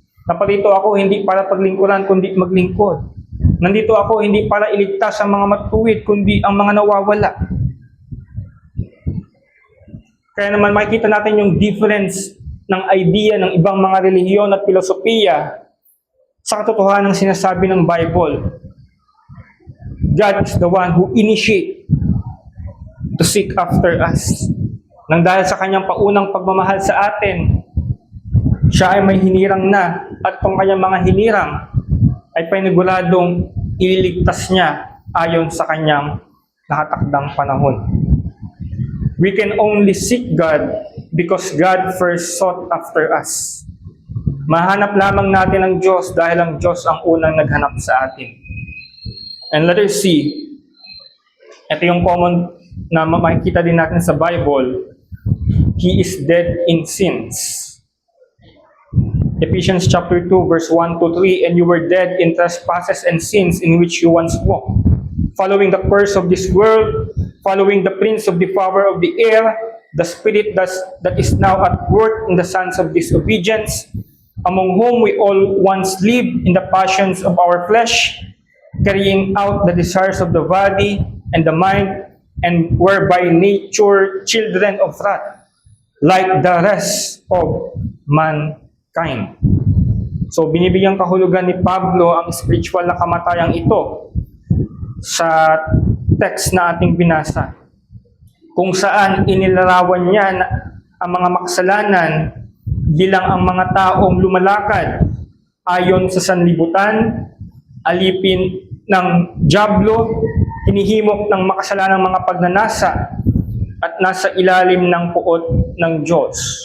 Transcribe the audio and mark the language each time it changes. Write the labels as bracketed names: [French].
[Filipino] Naparito ako hindi para paglingkuran kundi maglingkod. Nandito ako hindi para iligtas ang mga matuwid kundi ang mga nawawala. Kaya naman makikita natin yung difference ng idea ng ibang mga relihiyon at filosofiya sa katotohanan ng sinasabi ng Bible. [English] God is the one who initiate to seek after us. [Filipino] Nang dahil sa kanyang paunang pagmamahal sa atin, siya ay may hinirang na at kung kanyang mga hinirang ay paniguradong ililigtas niya ayon sa kanyang nakatakdang panahon. [English] We can only seek God because God first sought after us. [Filipino] Mahanap lamang natin ang Diyos dahil ang Diyos ang unang naghanap sa atin. [English] And let us see, [Filipino] ito yung common na makikita din natin sa [English] Bible, He is dead in sins. Ephesians chapter 2 verse 1 to 3, and you were dead in trespasses and sins in which you once walked, following the course of this world, following the prince of the power of the air, the spirit that is now at work in the sons of disobedience, among whom we all once lived in the passions of our flesh, carrying out the desires of the body and the mind, and were by nature children of wrath, like the rest of mankind. [Filipino] So binibigyan kahulugan ni Pablo ang spiritual na kamatayang ito sa text na ating binasa, kung saan inilarawan niya ang mga makasalanan bilang ang mga taong lumalakad ayon sa sanlibutan, alipin ng dyablo, hinihimok ng makasalanang mga pagnanasa at nasa ilalim ng puot ng Diyos.